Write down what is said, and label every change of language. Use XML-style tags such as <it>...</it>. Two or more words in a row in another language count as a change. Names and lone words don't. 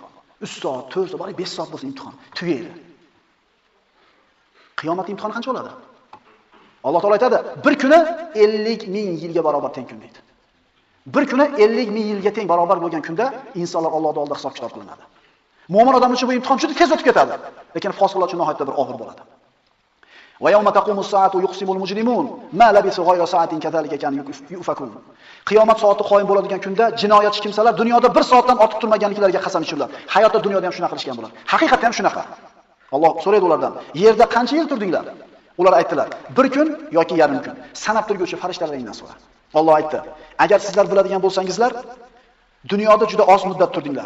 <uz>3 soat, 4 soat, 5 soat bo'lsa imtihon tugaydi. Qiyomat imtihoni qancha oladi? Alloh taolo aytadi, bir kuni 50 ming yilga barobar teng kun deydi. Bir kuni 50 ming yilga teng barobar bo'lgan kunda insonlar Allohning oldida hisob-kitob qilinadi. Mo'min odam uchun bu imtihon juda tez o'tib ketadi, lekin fosiqlar uchun nihoyatda bir og'ir bo'ladi.</uz> <ar>ويوم تقوم الساعة يقسم المجرمون ما لبثوا غير ساعة كذلك كان يؤفكون.</ar> <uz>Qiyomat soati qoyim bo'ladigan kunda jinoyatchi kimsalar dunyoda 1 soatdan ortiq turmaganliklariga qasam ichirlar. Hayotda dunyoda ham shunaqa qilishgan bo'ladi. Haqiqatan ham shunaqa. Alloh so'raydi ulardan, yerda qancha yil turdinglar? Ular aytdilar, 1 kun yoki yarim kun. Sanab turguvchi farishtalardan so'ra. Alloh aytdi, agar sizlar biladigan bo'lsangizlar, dunyoda juda oz muddat turdinglar.</uz>